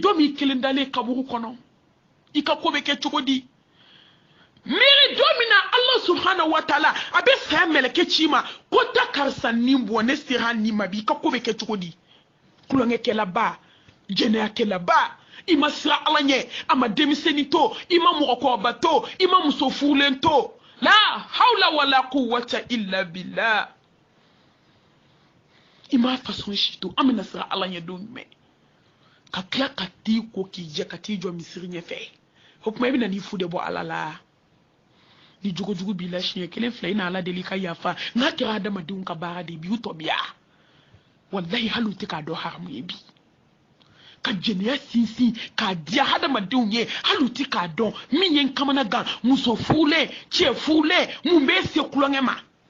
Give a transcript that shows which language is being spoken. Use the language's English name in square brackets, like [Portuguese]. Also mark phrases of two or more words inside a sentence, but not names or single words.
[Bambara] dɔ min kelen dalen kaburu kɔnɔ i ka ko bɛ kɛ cogo di miiri dɔ min na ala [Arabic] سبحانه وتعالى [Bambara] a bɛ saya mɛlɛkɛ ci ma ko ta karisa nin bɔ ne sera nin ma bi i ka ko bɛ kɛ cogo di kulonkɛkɛlaba jɛnɛyakɛlaba i ma siran ala ɲɛ a ma denmisɛnnin to i ma mɔgɔkɔrɔba to i ma muso furulen to [Arabic] لا حول ولا قوة إلا بالله [Bambara] i ma façon si to an bɛna siran ala ɲɛ don jumɛn ka tila ka t'i ko k'i jɛ ka t'i jɔ misiri ɲɛfɛ o kuma i bɛna n'i fu de bɔ ala la ni jogojugu b'i la siɲɛ kelen fila i na ala deli ka yafa n'a kɛra adamadenw ka baara de bi u tɔbiya wallahi hali u tɛ k'a dɔn haramu ye bi ka jɛnɛya sinsin k'a diya hadamadenw ye hali u tɛ k'a dɔn min ye n kamana gan muso furulen cɛ furulen mun bɛ se kulonkɛ ma